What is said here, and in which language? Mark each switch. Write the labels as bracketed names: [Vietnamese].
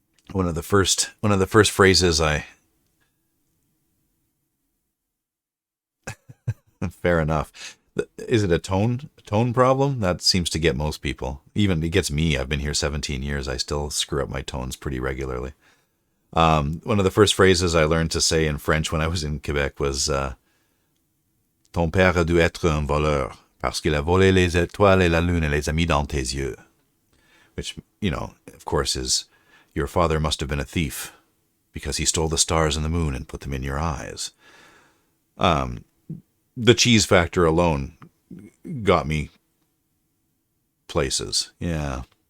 [English] One of the first phrases I fair enough. Is it a tone problem? That seems to get most people. Even it gets me. I've been here 17 years. I still screw up my tones pretty regularly. One of the first phrases I learned to say in French when I was in Quebec was [French] Ton père a dû être un voleur parce qu'il a volé les étoiles et la lune et les a mis dans tes yeux. [English] Which, of course is, your father must have been a thief because he stole the stars and the moon and put them in your eyes. The cheese factor alone got me places. Yeah.